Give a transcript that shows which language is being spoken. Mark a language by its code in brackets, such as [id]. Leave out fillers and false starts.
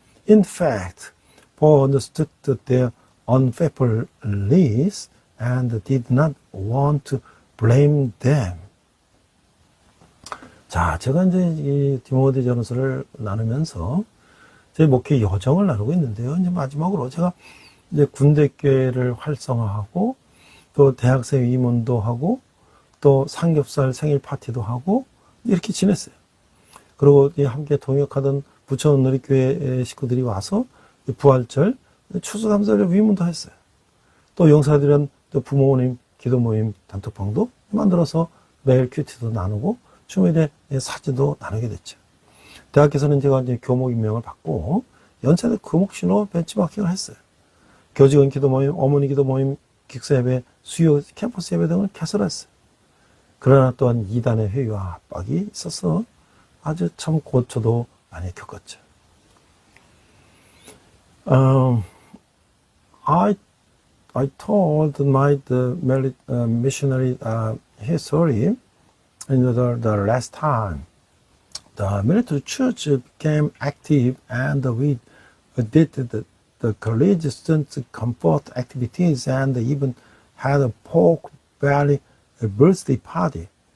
[en] In fact, Paul understood their unfaithfulness and did not want to blame them. [ko] 자, 제가 이제 이 디모데전서를 나누면서 제 목회 여정을 나누고 있는데요. 이제 마지막으로 제가 이제 군대교회를 활성화하고 또 대학생 임원도 하고 또 삼겹살 생일 파티도 하고 이렇게 지냈어요. 그리고 함께 동역하던 부천 누리교회 식구들이 와서 부활절 추수감사절 위문도 했어요. 또 용사들은 또 부모님 기도 모임 단톡방도 만들어서 매일 큐티도 나누고 주일에 사진도 나누게 됐죠. 대학에서는 제가 이제 교목 임명을 받고 연차대 교목신호 벤치마킹을 했어요. 교직원 기도 모임, 어머니 기도 모임, 기숙사 예배, 수요 캠퍼스 예배 등을 개설했어요. 그러나 또한 이단의 회의와 압박이 있어서 아주 참 고초도 많이 겪었죠. [en] I told my missionary history in the last time. The military church became active, and we did the college student comfort activities and even had a pork belly birthday party.